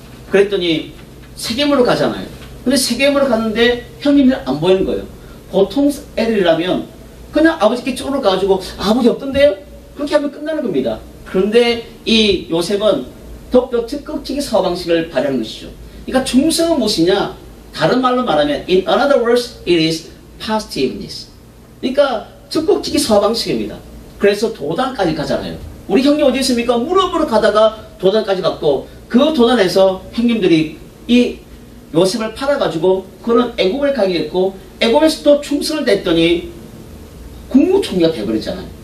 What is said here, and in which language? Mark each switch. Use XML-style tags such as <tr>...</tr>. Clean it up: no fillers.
<ko>그랬더니 세겜으로 가잖아요. 근데 세겜으로 갔는데 형님들 안 보이는 거예요. 보통 애들이라면 그냥 아버지께 쪽으로 가가지고 아버지 없던데요? 그렇게 하면 끝나는 겁니다. 그런데 이 요셉은 더욱더 적극적인 사고 방식을 발휘하는 것이죠. 그러니까 충성은 무엇이냐? 다른 말로 말하면</ko> <en>in another words it is positiveness.</en> <ko>그러니까 적극적인 사고 방식입니다. 그래서 도단까지 가잖아요. 우리 형님 어디 있습니까? 무릎으로 가다가 도단까지 갔고 그 도단에서 형님들이 이 요셉을 팔아가지고 그런 애굽을 가게 됐고 애굽에서도 충성을 냈더니 국무총리가 되어버렸잖아요.</ko>